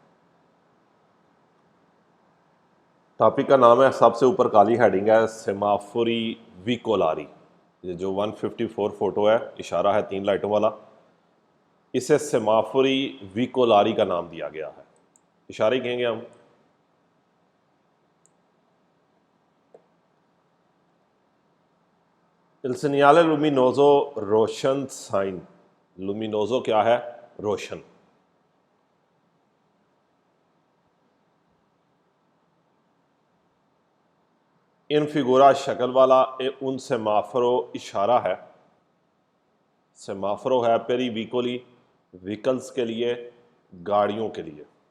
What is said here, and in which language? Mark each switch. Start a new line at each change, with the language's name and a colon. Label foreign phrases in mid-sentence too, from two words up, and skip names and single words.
Hindi: टॉपिक का नाम है, सबसे ऊपर काली हेडिंग है,
Italian: semafori veicolari.
Hindi: ये जो 154 फोटो है, इशारा है 3 लाइटों वाला, इसे
Italian: semafori veicolari
Hindi: का नाम दिया गया है। इशारे कहेंगे हम।
Italian: Il segnale luminoso
Hindi: रोशन साइन। लुमिनोजो क्या है? रोशन।
Italian: in figura
Hindi: शक्ल वाला
Italian: un semaforo
Hindi: इशारा है। सेमाफरो है
Italian: per i veicoli,
Hindi: व्हीकल्स के लिए, गाड़ियों के लिए।